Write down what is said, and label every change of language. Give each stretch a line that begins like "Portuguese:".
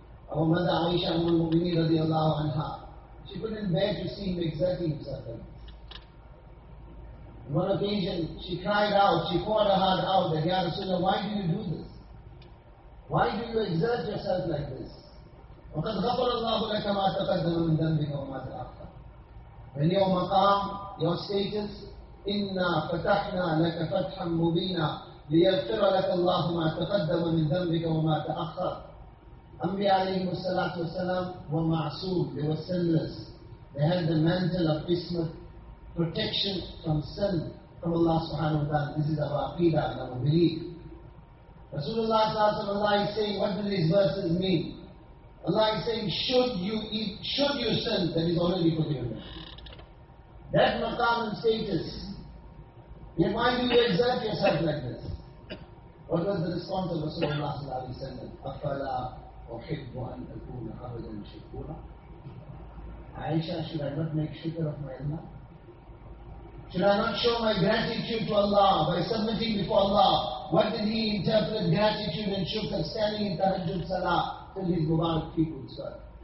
English: Our mother Aisha Ummul Mu'mineen radiallahu anha, she couldn't bear to see him exerting himself. On one occasion, she cried out, she poured her heart out, that Ya Rasulullah, why do you do this? Why do you exert yourself like this?
Arabic: وَقَدْ غَفَرَ اللَّهُ لَكَ مَا تَقَدَّمَ مِنْ دَنْبِكَ وَمَا تَأَخَّرَ.
English: When your maqam, your status,
Arabic: إِنَّا فَتَحْنَا لَكَ فَتْحًا مُبِينًا لِيَغْفِرَ لَكَ اللَّهُ مَا تَقَدَّمَ مِنْ دَنْبِكَ وَمَا تَأَخَّرَ.
English: Anbiya alayhi salatu wasalam were ma'asood, they were sinless. They had the mantle of ismat, protection from sin, from Allah subhanahu wa ta'ala. This is our aqidah and our belief. Rasulullah sallallahu alayhi wa sallam is saying, what do these verses mean? Allah is saying, should you sin, that is already put in your mind. That maqam and status, yet why do you exert yourself like this? What was the response of Rasulullah sallallahu alayhi wa sallam?
Arabic: Afala أحب أن أكون أبدا شكورا.
English: Aisha, should I not make shukr of my Allah? Should I not show my gratitude to Allah by submitting before Allah? What did he interpret gratitude and shukr standing in tahajjud salah till his mubarak feet would swell?